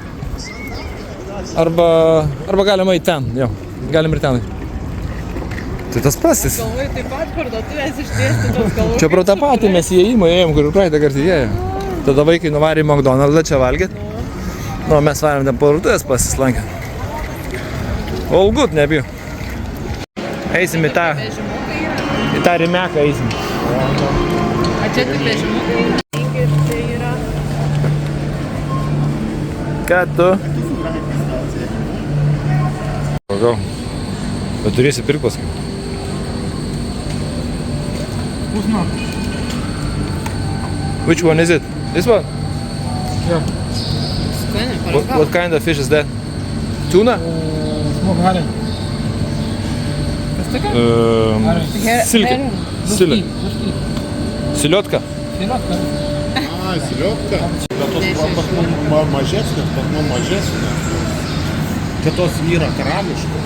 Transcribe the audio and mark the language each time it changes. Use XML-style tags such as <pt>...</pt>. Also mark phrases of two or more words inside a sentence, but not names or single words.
<lt>Arba galima į ten, jo. Galim ir ten. Tai tas pats. Galvoju, taip pat parduotuvės išdėstytos, galvoju. Čia pro tą patį mes įėjimą ėjom, kur praeitą kartą įėjo. Tada vaikai nuvarė į McDonald'ą čia valgyti. Nu, mes varėm ten parduotuvės pasislankę.</lt> <en>All good,</en> <lt>nebijau. Eisim į tą rimeką eisim. A čia tik vežimukai yra? Ir čia yra. Ką tu? Gal. Bet turėsi pirkt paskui.</lt> <en>Which one is it? This one? Yeah.</en> <lt>Skani,</lt> <en>What kind of fish is that? Tuna?</en> <lt>Smok harė. Kas tokia? Silkė. Silė. Siliotka? Ai, siliotka. Bet tos mažesnės, Kitos yra karališkos.</lt>